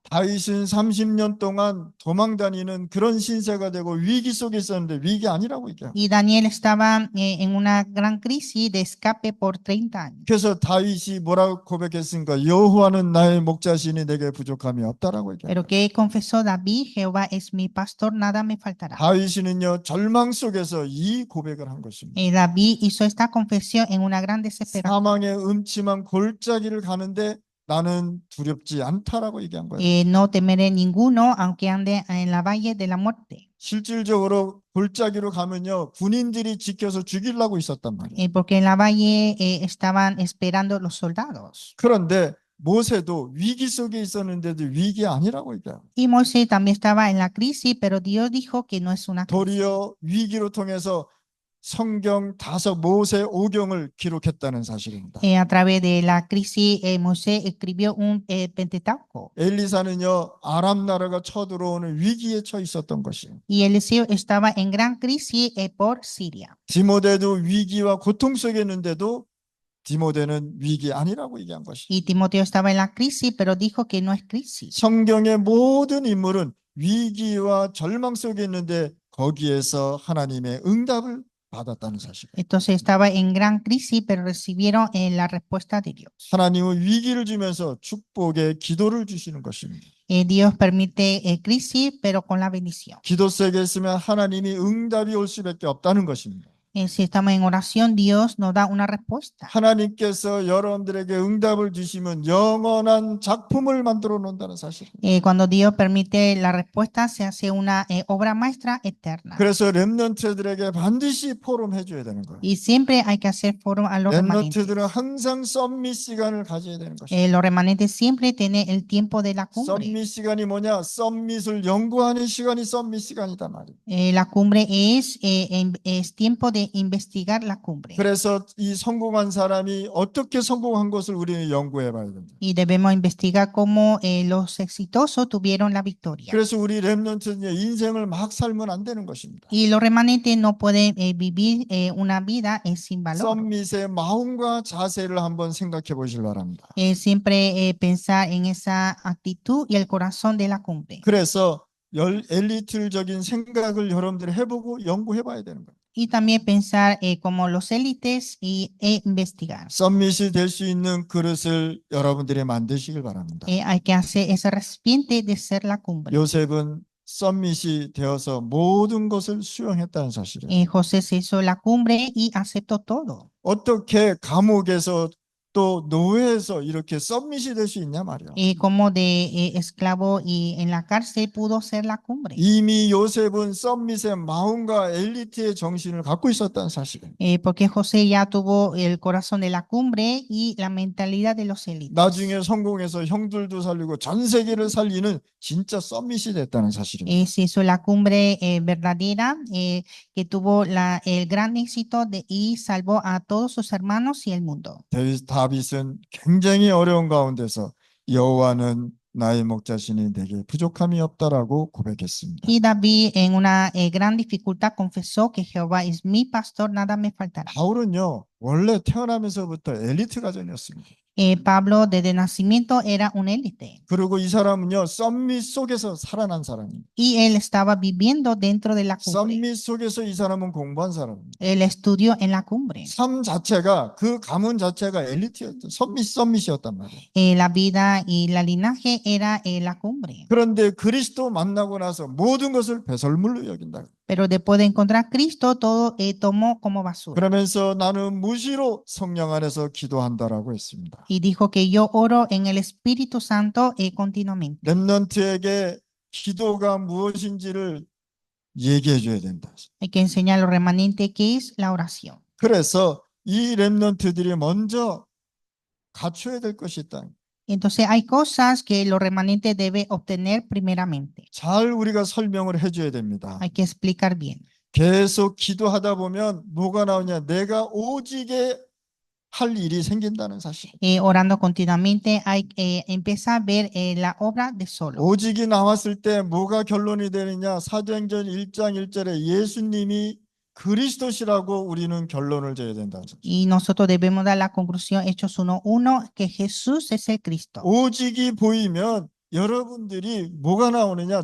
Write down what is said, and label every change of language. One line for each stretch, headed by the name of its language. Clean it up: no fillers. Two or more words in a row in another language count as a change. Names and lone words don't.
Korean: 다윗은 30년 동안 도망 다니는 그런 신세가 되고 위기 속에 있었는데 위기 아니라고 얘기해요.
Spanish: Y Daniel estaba en una gran crisis de escape por 30 años.
Korean: 그래서 다윗이 뭐라고 고백했습니까? 여호와는 나의 목자시니 내게 부족함이 없다라고 얘기해요.
Spanish: Pero que confesó David, Jehová es mi pastor, nada me faltará.
Korean: 다윗이는요, 절망 속에서 이 고백을 한 것입니다.
Spanish: David hizo esta confesión en una gran desesperación.
Korean: 사망의 음침한 골짜기를 가는데 나는 두렵지 않다라고 얘기한 거예요.
Spanish: No temeré ninguno, aunque ande en la valle de la muerte.
Korean: 실질적으로 골짜기로 가면요, 군인들이 지켜서 죽이려고 있었단 말이에요.
Spanish: Porque en la valle estaban esperando los soldados.
Korean: 그런데 모세도 위기 속에 있었는데도 위기 아니라고 얘기해요.
Spanish: Y Moisés también estaba en la crisis, pero Dios dijo que no es una crisis.
Korean: 도리어 위기로 통해서 성경 모세 5경을 기록했다는 사실입니다.
Spanish: A través de la crisis, Moisés escribió un Pentateuco.
Korean: 엘리사는요, 아람 나라가 쳐들어오는 위기에 처해 있었던 것이에요.
Spanish: Y Eliseo estaba en gran crisis por Siria.
Korean: 디모데도 위기와 고통 속에 있는데도 디모데는 위기 아니라고 얘기한 것이에요.
Spanish: Y Timoteo estaba en la crisis, pero dijo que no es crisis.
Korean: 성경의 모든 인물은 위기와 절망 속에 있는데 거기에서 하나님의 응답을 받았다는 사실이에요.
Spanish: Entonces estaba en gran crisis, pero recibieron la respuesta de Dios.
Korean: 하나님은 위기를 주면서 축복의 기도를 주시는 것입니다.
Spanish: Dios permite crisis, pero con la bendición.
Korean: 기도 속에 있으면 하나님이 응답이 올 수밖에 없다는 것입니다.
Spanish: Si estamos en oración, Dios nos da una respuesta.
Korean: 하나님께서 여러분들에게 응답을 주시면 영원한 작품을 만들어 놓는다는 사실.
Spanish: Cuando Dios permite la respuesta, se hace una obra maestra eterna.
Korean: 그래서 렘넌트들에게 반드시 포럼해 줘야 되는 거예요.
Spanish: Y siempre hay que hacer foro a los remanentes.
Korean: 렘넌트들은 항상 썸밋 시간을 가져야 되는 것이에요.
Spanish: Los remanentes siempre tienen el tiempo de la cumbre.
Korean: 썸밋 시간이 뭐냐? 썸밋을 연구하는 시간이 썸밋 시간이다 말이에요.
Spanish: La cumbre es tiempo de investigar la cumbre.
Korean: 그래서 이 성공한 사람이 어떻게 성공한 것을 우리는 연구해 봐야 된다.
Spanish: Y debemos investigar cómo los exitosos tuvieron la victoria.
Korean: 그래서 우리 렘넌트는 인생을 막 살면 안 되는 것입니다.
Spanish: Y los remanentes no pueden vivir una vida sin valor.
Korean: 썸밋의 마음과 자세를 한번 생각해 보시기 바랍니다.
Spanish: Siempre pensar en esa actitud y el corazón de la cumbre.
Korean: 그래서 엘리트적인 생각을 여러분들이 해보고 연구해 봐야 되는 거예요.
Spanish: Y también pensar como los élites y investigar.
Korean: 썸밋이 될 수 있는 그릇을 여러분들이 만드시길 바랍니다.
Spanish: Hay que hacer ese recipiente de ser la cumbre.
Korean: 요셉은 썸밋이 되어서 모든 것을 수용했다는 사실이에요.
Spanish: José se hizo la cumbre y aceptó todo.
Korean: 어떻게 감옥에서 또 노예에서 이렇게 썸밋이 될 수 있냐 말이야.
Spanish: Como de esclavo y en la cárcel pudo ser la cumbre.
Korean: 이미 요셉은 썸밋의 마음과 엘리트의 정신을 갖고 있었다는 사실이에요.
Spanish: Porque José ya tuvo el corazón de la cumbre y la mentalidad de los élites.
Korean: 나중에 성공해서 형들도 살리고 전 세계를 살리는 진짜 썸밋이 됐다는 사실입니다.
Spanish: Se hizo la cumbre verdadera que tuvo el gran éxito y salvó a todos sus hermanos y el mundo.
Korean: 다윗은 굉장히 어려운 가운데서 여호와는 나의 목자시니 내게 부족함이 없다라고 고백했습니다.
Spanish: Y David en una gran dificultad confesó que Jehová es mi pastor, nada me faltará.
Korean: 바울은요, 원래 태어나면서부터 엘리트 가정이었습니다.
Spanish: Pablo desde nacimiento era un élite
Korean: 그리고 이 사람은요, 썸밋 속에서 살아난 사람입니다.
Spanish: y él estaba viviendo dentro de la cumbre.
Korean: 썸밋 속에서 이 사람은 공부한 사람입니다.
Spanish: Él estudió en la cumbre.
Korean: 삶 자체가, 그 가문 자체가 엘리트였던, 썸밋이었단 말이에요.
Spanish: La vida y la linaje era la cumbre.
Korean: 그런데 그리스도 만나고 나서 모든 것을 배설물로 여긴다.
Spanish: Pero después de encontrar a Cristo, todo tomó como basura.
Korean: 그러면서 나는 무시로 성령 안에서 기도한다라고 했습니다.
Spanish: Y dijo que yo oro en el Espíritu Santo continuamente.
Korean: 렘넌트에게 기도가 무엇인지를 얘기해 줘야 된다.
Spanish: Hay que enseñar a los remanentes qué es la oración.
Korean: 그래서 이 렘넌트들이 먼저 갖춰야 될 것이 있다.
Spanish: Entonces hay cosas que los remanentes deben obtener primeramente.
Korean: 잘 우리가 설명을 해줘야 됩니다.
Spanish: Hay que explicar bien.
Korean: 계속 기도하다 보면 뭐가 나오냐? 내가 오직에 할 일이 생긴다는 사실.
Spanish: Orando continuamente hay empieza a ver la obra de solo.
Korean: 오직이 나왔을 때 뭐가 결론이 되느냐? 사도행전 1장 1절에 예수님이 그리스도시라고 우리는 결론을 지어야 된다.
Spanish: Y nosotros debemos dar la conclusión, Hechos 1:1, que Jesús es el Cristo.
Korean: 오직이 보이면 여러분들이 뭐가 나오느냐?